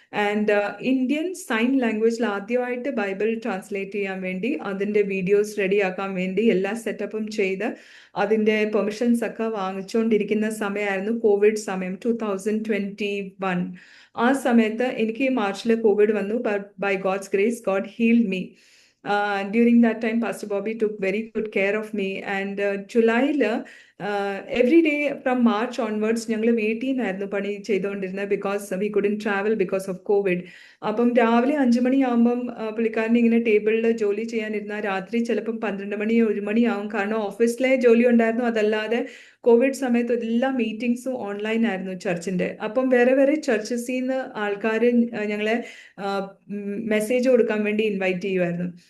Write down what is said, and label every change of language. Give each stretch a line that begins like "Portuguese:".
Malayalam: And Indian sign ലാംഗ്വേജിൽ ആദ്യമായിട്ട് Bible translate ചെയ്യാൻ വേണ്ടി അതിൻ്റെ വീഡിയോസ് റെഡിയാക്കാൻ വേണ്ടി എല്ലാ സെറ്റപ്പും ചെയ്ത് അതിൻ്റെ പെർമിഷൻസ് ഒക്കെ വാങ്ങിച്ചുകൊണ്ടിരിക്കുന്ന സമയമായിരുന്നു കോവിഡ് സമയം, 2021. ആ സമയത്ത് എനിക്ക് മാർച്ചിൽ കോവിഡ് വന്നു.
English: By God's grace God healed me. During that time, Pastor Bobby took very good care of me. And July, every day from March onwards,
Malayalam: ഞങ്ങൾ വീട്ടിൽ നിന്നായിരുന്നു പണി ചെയ്തുകൊണ്ടിരുന്നത്.
English: Because we couldn't travel because of Covid.
Malayalam: അപ്പം രാവിലെ 5 മണിയാകുമ്പം പുള്ളിക്കാരൻ ഇങ്ങനെ ടേബിളിൽ ജോലി ചെയ്യാനിരുന്നാൽ രാത്രി ചിലപ്പം 12 മണി 1 മണിയാവും. കാരണം ഓഫീസിലെ ജോലി ഉണ്ടായിരുന്നു. അതല്ലാതെ കോവിഡ് സമയത്ത് എല്ലാ മീറ്റിംഗ്സും ഓൺലൈൻ ആയിരുന്നു ചർച്ചിൻ്റെ. അപ്പം വേറെ വേറെ ചർച്ചസിൽ നിന്ന് ആൾക്കാർ ഞങ്ങളെ മെസ്സേജ് കൊടുക്കാൻ വേണ്ടി ഇൻവൈറ്റ് ചെയ്യുമായിരുന്നു.